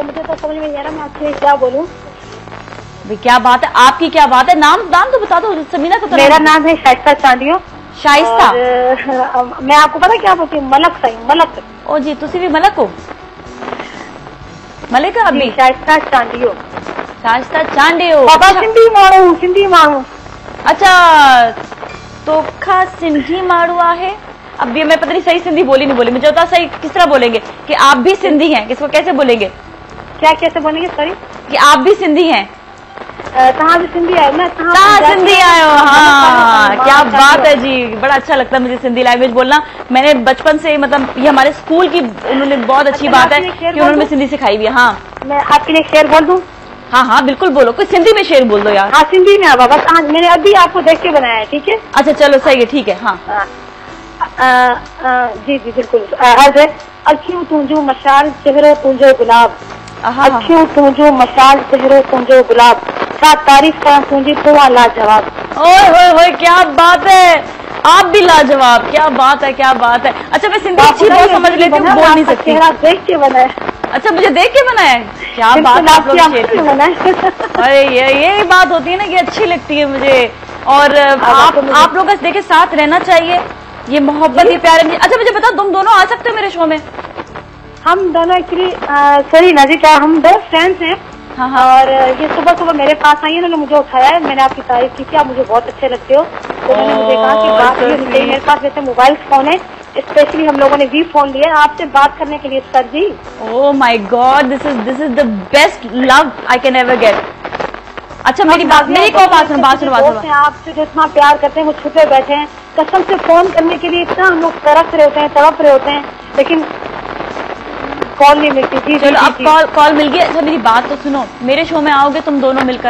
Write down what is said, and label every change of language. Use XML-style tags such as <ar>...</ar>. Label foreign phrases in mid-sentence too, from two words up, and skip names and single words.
<hi>मुझे तो समझ में नहीं आ रहा मैं आपसे क्या बोलूँ। क्या बात है आपकी, क्या बात है? नाम तो बता दो समीना को। तो मेरा नाम है शाइस्ता चांडियो। शाइस्ता? मैं आपको पता क्या बोलती हूँ? मलक सही, मलक।</hi> <pa>ਓ ਜੀ, ਤੁਸੀ ਭੀ ਮਲਕ ਹੋ? ਮਲਿਕ ਅਭੀ?</pa> <hi>शाइस्ता चांडियो। शाइस्ता चांडियो,</hi> <sd>बाबा सिंधी माण्हू।</sd> <hi>अच्छा, तो खा सिंधी मारू है। अब ये मैं पता नहीं सही सिंधी बोली नहीं बोली, मुझे बता सही किस तरह बोलेंगे कि आप भी सिंधी हैं? किसको कैसे बोलेंगे? क्या कैसे बोलेंगे? सॉरी, कि आप भी सिंधी हैं? कहाँ भी सिंधी आए? मैं कहाँ सिंधी आए हो? हाँ, क्या बात है जी, बड़ा अच्छा लगता है मुझे सिंधी लैंग्वेज बोलना। मैंने बचपन से, मतलब ये हमारे स्कूल की उन्होंने बहुत अच्छी बात है कि उन्होंने सिंधी सिखाई हुई है। हाँ, मैं आपके लिए शेर बोल दूं? हाँ, बिल्कुल बोलो, कोई सिंधी में शेर बोल दो यार। हाँ, सिंधी में बाबा, मैंने अभी आपको देख के बनाया है, ठीक है? अच्छा चलो, सही है, ठीक है। हाँ, जी बिल्कुल।</hi> <sd>अखियूं तुंहिंजूं मशाल, चेहरो तुंहिंजो गुलाब। अखियूं तुंहिंजूं मशाल, चेहरो तुंहिंजो गुलाब। छा तारीफ कयां तुंहिंजी, तूं लाजवाब।</sd> <hi>ओए क्या बात है, आप भी लाजवाब, क्या बात है, क्या बात है। अच्छा, मैं सिंधी अच्छी बहुत समझ लेती हूँ, बोल नहीं सकती। देख के बनाया। अच्छा, मुझे देख के बनाया है? क्या बात आप लोग। अरे ये बात होती है ना कि अच्छी लगती है मुझे। और आप लोग देखे साथ रहना चाहिए, ये मोहब्बत, ये प्यार। अच्छा मुझे बताओ, तुम दोनों आ सकते हो मेरे शो में? हम दोनों</hi> <en>actually sorry</en> <hi>नाजी, क्या हम दो फ्रेंड्स हैं। हाँ हाँ। और ये सुबह सुबह मेरे पास आई, इन्होंने मुझे उठाया है, मैंने आपकी तारीफ की थी, आप मुझे बहुत अच्छे लगते हो, तो मैंने मुझे कहा कि बात ये होनी चाहिए। मेरे पास वैसे</hi> <en>mobile phone</en> <hi>है, स्पेशली हम लोगों ने भी फोन लिया आपसे बात करने के लिए सर जी।</hi> <en>Oh my God, this is the best love I can ever get.</en> <hi>अच्छा मेरी बात सुनो, आपसे जो इतना प्यार करते हैं वो छुपे बैठे हैं, कसम से फोन करने के लिए इतना हम लोग तरस रहे होते हैं, तड़प रहे होते हैं, लेकिन कॉल नहीं मिलती थी। चलो अब कॉल मिल गई। अच्छा मेरी बात तो सुनो, मेरे शो में आओगे तुम दोनों मिलकर?</hi>